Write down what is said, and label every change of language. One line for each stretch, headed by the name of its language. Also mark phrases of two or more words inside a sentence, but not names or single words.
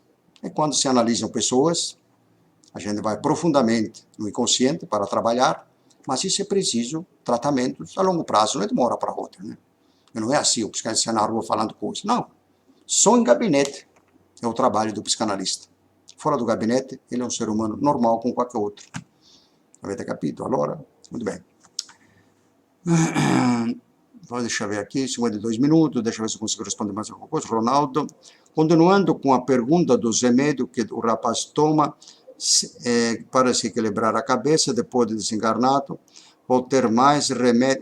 Portuguese: E quando se analisam pessoas, a gente vai profundamente no inconsciente para trabalhar, mas isso é preciso tratamentos a longo prazo, não é de uma hora para outra, né? E não é assim, o psicanalista na rua falando coisas. Não. Só em gabinete é o trabalho do psicanalista. Fora do gabinete, ele é um ser humano normal como qualquer outro.
Italian: Avete capito? Allora,
Portuguese: muito bem. Deixa eu ver aqui, 52 minutos, deixa eu ver se eu consigo responder mais alguma coisa. Ronaldo, continuando com a pergunta dos remédios que o rapaz toma para se equilibrar a cabeça depois de desencarnado, ou ter mais remédio...